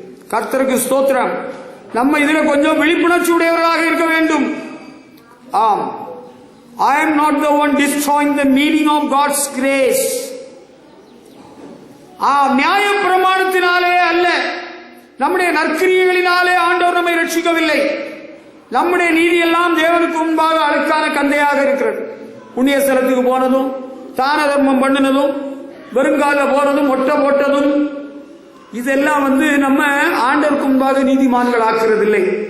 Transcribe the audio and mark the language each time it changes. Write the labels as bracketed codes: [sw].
[ta] கர்த்தருக்கு ஸ்தோத்திரம். நம்ம இதுல கொஞ்சம் விழிப்புணர்ச்சி உடையவர்களாக இருக்க வேண்டும். [en] ஆம், I am not the one destroying the meaning of God's grace. [ta] நியாய பிரமாணத்தினாலே அல்ல, நம்முடைய நற்கிரியைகளினாலே ஆண்டவர் நம்மை ரட்சிக்கவில்லை. நம்முடைய நீதி எல்லாம் தேவனுக்கு முன்பாக அழுக்கான கந்தையாக இருக்கிறது. புண்ணிய ஸ்தலத்துக்கு போனதும், தான தர்மம் பண்ணினதும், வெறுங்கால போனதும், மொட்டை போட்டதும், இதெல்லாம் நம்ம ஆண்டவருக்கு முன்பாக நீதிமான்கள் ஆக்குறதில்லை.